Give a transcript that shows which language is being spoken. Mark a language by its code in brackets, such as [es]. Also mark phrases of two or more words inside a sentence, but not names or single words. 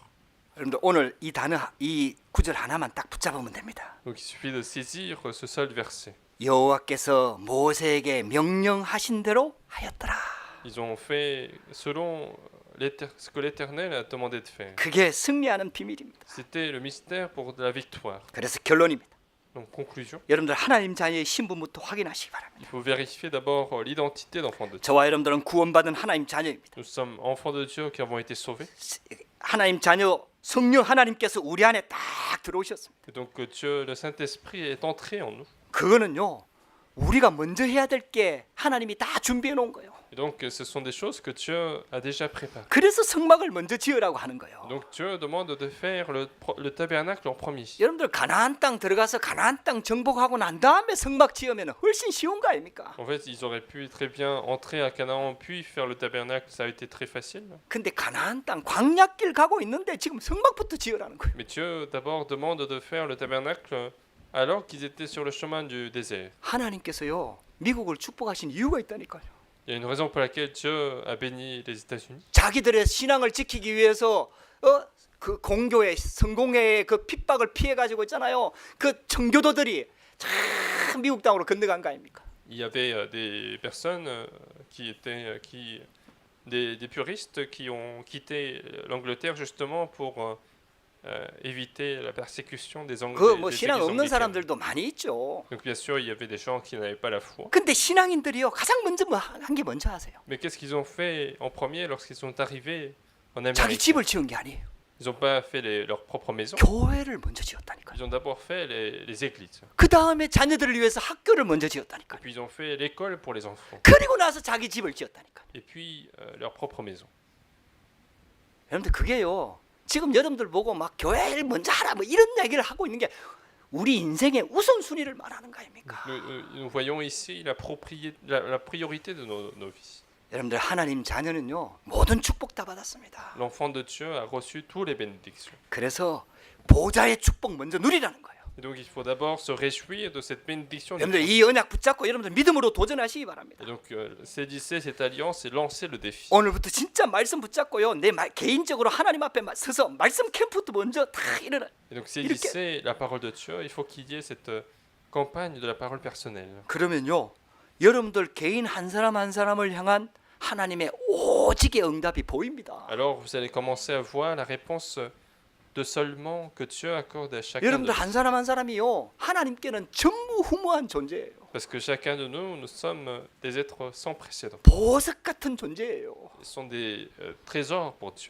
[ko] 여러분들 오늘 이 단어, 이 구절 하나만 딱 붙잡으면 됩니다. [fr] Donc il suffit de saisir ce seul verset. [ko] 여호와께서 모세에게 명령하신 대로 하였더라. [fr] Ils ont fait selon ce que l'Éternel a demandé de faire. [ko] 그게 승리하는 비밀입니다. [fr] C'était le mystère pour la victoire. [ko] 그래서 결론입니다. [fr] Donc conclusion, [ko] 여러분들 하나님 자녀의 신분부터 확인하시기 바랍니다. [fr] il faut vérifier d'abord l'identité d'enfant de Dieu. [ko] 저와 여러분들은 구원받은 하나님 자녀입니다. [fr] Nous sommes enfants de Dieu qui avons été sauvés. [ko] 하나님 자녀 성령 하나님께서 우리 안에 딱 들어오셨습니다. [fr] Et donc Dieu, le Saint-Esprit est entré en nous. [ko] 그거는요 우리가 먼저 해야 될 게 하나님이 다 준비해 놓은 거예요. [fr] Et donc ce sont des choses que Dieu a déjà préparées. [ko] 그래서 성막을 먼저 지으라고 하는 거예요. [fr] Donc Dieu demande de faire le tabernacle en premier. [ko] 여러분들 가나안 땅 들어가서 가나안 땅 정복하고 난 다음에 성막 지으면 훨씬 쉬운 거 아닙니까? [fr] En fait, ils auraient pu très bien entrer à Canaan puis faire le tabernacle, ça a été très facile. [ko] 근데 가나안 땅 광야길 가고 있는데 지금 성막부터 지으라는 거예요. [fr] Mais Dieu d'abord demande de faire le tabernacle alors qu'ils étaient sur le chemin du désert. [ko] 하나님께서요 미국을 축복하신 이유가 있다니까요. [fr] Il y a une raison pour laquelle Dieu a béni les États-Unis. [ko] 자기들의 신앙을 지키기 위해서 그 공교회 성공회의 그 핍박을 피해 가지고 있잖아요. 그 청교도들이 참 미국 땅으로 건너간 거 아닙니까? [fr] Il y avait des personnes des puristes qui ont quitté l'Angleterre justement pour éviter la persécution des Anglais. [ko] 그 뭐 신앙 없는 사람들도 많이 있죠. [fr] Donc bien sûr, il y avait des gens qui n'avaient pas la foi. [ko] 근데 신앙인들이요 가장 먼저 한 게 뭔지 아세요? [fr] Mais qu'est-ce qu'ils ont fait en premier lorsqu'ils sont arrivés en [ko] 자기 [fr] Amérique? [ko] 집을 지은 게 아니에요. [fr] Ils n'ont pas fait leur propre maison. [ko] 교회를 먼저 지었다니까요. [fr] Ils ont d'abord fait les églises. [ko] 그 다음에 자녀들을 위해서 학교를 먼저 [fr] Et [ko] 지었다니까요. [fr] puis ils ont fait l'école pour les enfants. [ko] 그리고 나서 자기 집을 지었다니까요. [fr] Et puis leur propre maison. [ko] 여러분들 그게요. 지금 여러분들 보고 막 교회를 먼저 하라 뭐 이런 얘기를 하고 있는 게 우리 인생의 우선순위를 말하는 거 아닙니까? [fr] Nous voyons ici la priorité de nos vies. [ko] 여러분들 하나님 자녀는요 모든 축복 다 받았습니다. [fr] L'enfant de Dieu a reçu tous les bénédictions. [ko] 그래서 보좌의 축복 먼저 누리라는 거예요. [fr] Et donc il faut d'abord se réjouir de cette bénédiction. [ko] 여러분들 이 언약 붙잡고 여러분들 믿음으로 도전하시기 바랍니다. [fr] Et donc saisissez cette alliance et lancez le défi. [ko] 오늘부터 진짜 말씀 붙잡고요. 내 개인적으로 하나님 앞에 서서 말씀 캠프도 먼저 다 일어나. [fr] Et donc saisissez la parole de Dieu. Il faut qu'il y ait cette campagne de la parole personnelle. [ko] 그러면요 여러분들 개인 한 사람 한 사람을 향한 하나님의 오직의 응답이 보입니다. [fr] Alors vous allez commencer à voir la réponse de seulement que Dieu accorde à chacun de [ko] 여러분들 [fr] nous. [ko] 한 사람 한 사람이요 하나님께는 전무후무한 존재예요. [fr] Parce que chacun de nous sommes des êtres sans précédent. [ko] 보석 같은 존재예요. [fr] Ils sont des trésors pour Dieu.